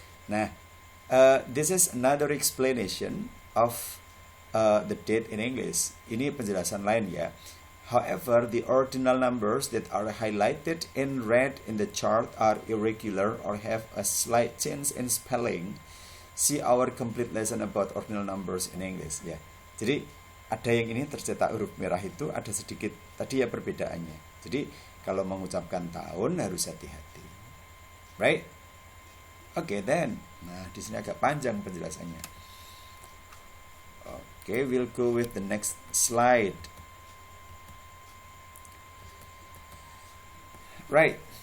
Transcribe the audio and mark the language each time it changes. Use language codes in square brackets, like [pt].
[en] Nah, this is another explanation of the date in English. [id] Ini penjelasan lain ya. [en] However, the ordinal numbers that are highlighted in red in the chart are irregular or have a slight change in spelling. See our complete lesson about ordinal numbers in English. [id] Ya, jadi ada yang ini tercetak huruf merah itu ada sedikit tadi ya perbedaannya. Jadi kalau mengucapkan tahun harus hati-hati. Right? Oke, then. Nah, di sini agak panjang penjelasannya. [en] Oke, we'll go with the next slide. Right.